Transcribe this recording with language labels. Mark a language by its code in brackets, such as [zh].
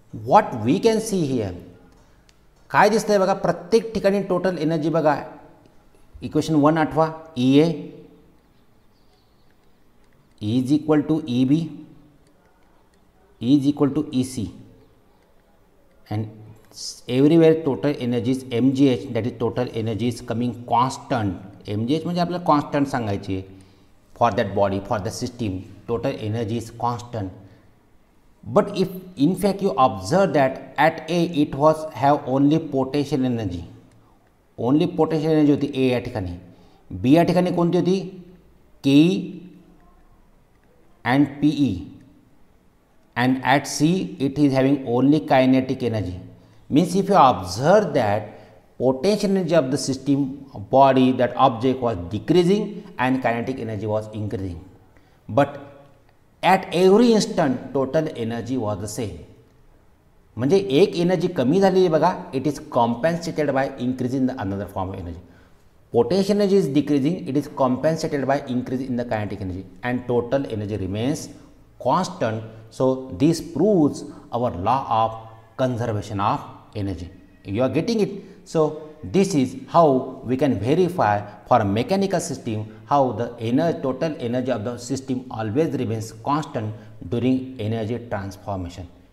[en] What we can see here, [mr] काय दिसतंय बघा, प्रत्येक ठिकाणी टोटल एनर्जी बघा इक्वेशन 1 आठवा, [en] EA is equal to EB is equal to EC, and everywhere total energy is mgh, that is total energy is coming constant. mgh [mr] म्हणजे आपल्याला constant सांगायची आहे [en] For that body, for the system, total energy is constant. But if in fact you observe that at a it was have [mr] only potential energy, only potential energy होती ए या ठिकाणी. बी या ठिकाणी कोणती होती, [en] KE and PE, and at C it is having only kinetic energy. Means if you observe that potential energy of the system body, that object was decreasing and kinetic energy was increasing, but at every instant total energy was the same. [mr] म्हणजे एक energy कमी झालेली बघा, [en] It is compensated by increasing the another form of energy. Potential energy is decreasing, it is compensated by increase in the kinetic energy, and total energy remains constant. So this proves our law of conservation of energy. You are getting it? So this is how we can verify for a mechanical system how the total energy of the system always remains constant during energy transformation.